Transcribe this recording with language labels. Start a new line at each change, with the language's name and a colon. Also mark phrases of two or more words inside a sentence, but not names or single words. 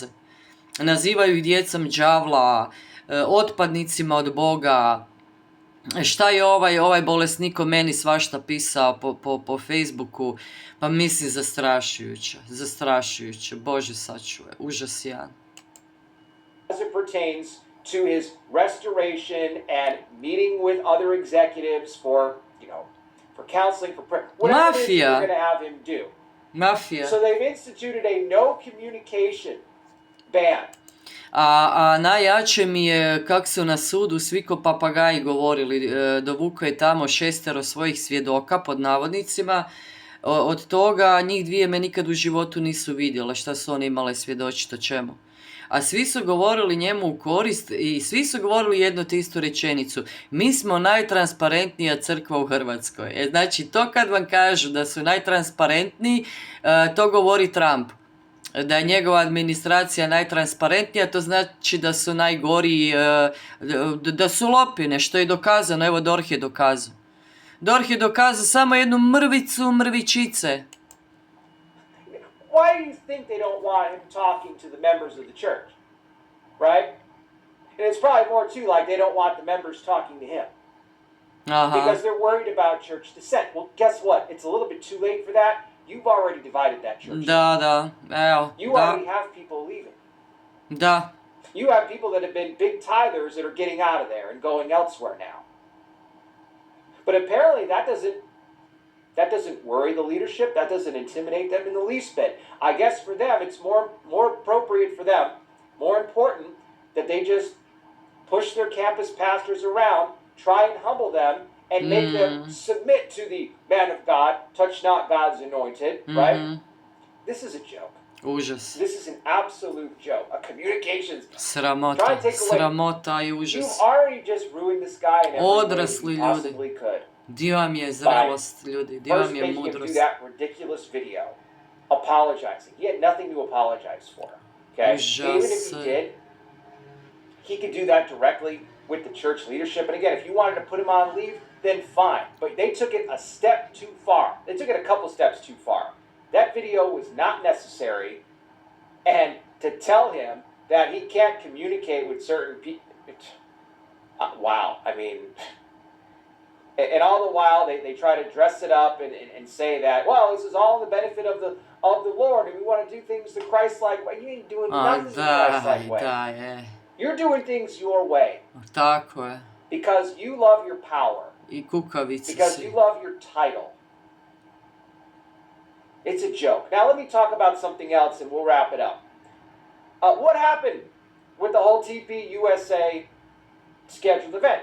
Croatian: Nazivaju ih djecom đavla, otpadnicima od Boga. Šta je ovaj bolesnik o meni svašta pisao po Facebooku? Pa mislim zastrašujuće. Bože sačuvaj, užas jedan.
English: it pertains to his restoration and meeting with other executives for counseling, for prayer, whatever it is Mafia. you're going to have him do.
Croatian: Mafija.
English: So they've instituted a no communication ban.
Croatian: A najjače mi je kak su na sudu svi ko papagaji govorili, dovuko je tamo 6 svojih svjedoka, pod navodnicima, od toga njih 2 me nikad u životu nisu vidjela, šta su one imale svjedočiti o čemu. A svi su govorili njemu u korist i svi su govorili jednu te istu rečenicu. Mi smo najtransparentnija crkva u Hrvatskoj. Znači, to kad vam kažu da su najtransparentniji, to govori Trump. Da je njegova administracija najtransparentnija, to znači da su najgori, da su lopine, što je dokazano. Evo, DORH je dokazao. DORH je dokazao samo jednu mrvičice.
English: Why do you think they don't want him talking to the members of the church? Right? And it's probably more too like they don't want the members talking to him. Aha. Because they're worried about church dissent. Well, guess what? It's a little bit too late for that. You've already divided that church.
Croatian: Da, evo,
English: You
Croatian: da,
English: already have people leaving.
Croatian: da.
English: You have people that have been big tithers that are getting out of there and going elsewhere now. But apparently that doesn't worry the leadership. That doesn't intimidate them in the least bit. I guess for them, it's more appropriate for them, more important, that they just push their campus pastors around, try and humble them, and make them submit to the man of God, touch not God's anointed, right? This is a joke.
Croatian: Užas.
English: This is an absolute joke. A communications.
Croatian: Sramota i užas.
English: You've already just ruined this guy in every way
Croatian: Odrasli
English: you
Croatian: ljudi.
English: possibly could.
Croatian: Di vam je zrelost, ljudi, di
English: First
Croatian: vam je
English: making him do
Croatian: mudrost.
English: that ridiculous video, apologizing. He had nothing to apologize for. Okay? Even if he did, he could do that directly with the church leadership. And again, if you wanted to put him on leave, then fine. But they took it a step too far. They took it a couple steps too far. That video was not necessary. And to tell him that he can't communicate with certain people, wow. I mean, and all the while they try to dress it up and say that, well, this is all in the benefit of the Lord, and we want to do things the Christ-like way. You ain't doing nothing the Christ-like way. You're doing things your way.
Croatian: Tako je.
English: Because you love your power.
Croatian: I kukavice
English: Because
Croatian: si.
English: you love your title. It's a joke. Now let me talk about something else and we'll wrap it up. What happened with the whole TP USA scheduled event?